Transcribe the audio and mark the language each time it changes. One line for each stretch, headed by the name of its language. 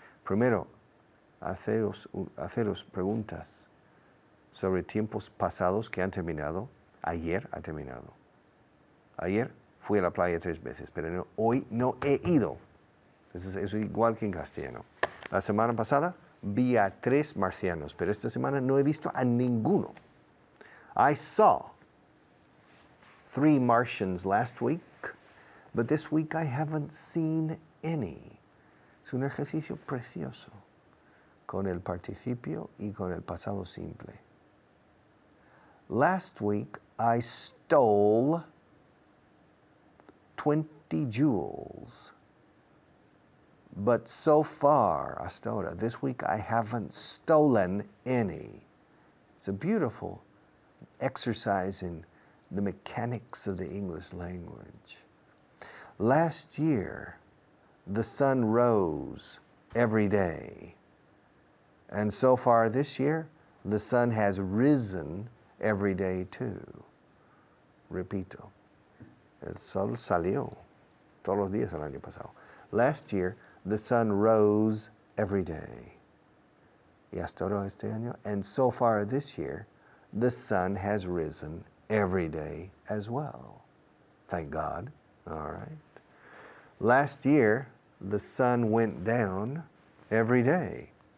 Spanish: Primero, haceros preguntas sobre tiempos pasados que han terminado. Ayer ha terminado. Ayer fui a la playa 3 veces, pero hoy no he ido. Eso es igual que en castellano. La semana pasada vi a 3 marcianos, pero esta semana no he visto a ninguno.
English: I saw 3 Martians last week, but this week I haven't seen any.
Spanish: Es un ejercicio precioso con el participio y con el pasado simple.
English: Last week I stole 20 jewels. But so far,
Spanish: hasta ahora,
English: this week I haven't stolen any. It's a beautiful exercise in the mechanics of the English language. Last year, the sun rose every day. And so far this year, the sun has risen every day too.
Spanish: Repito, el sol salió todos los días el año pasado.
English: Last year, the sun rose every day.
Spanish: Y hasta ahora este año,
English: and so far this year, the sun has risen every day as well. Thank God. All right. Last year, the sun went down every day.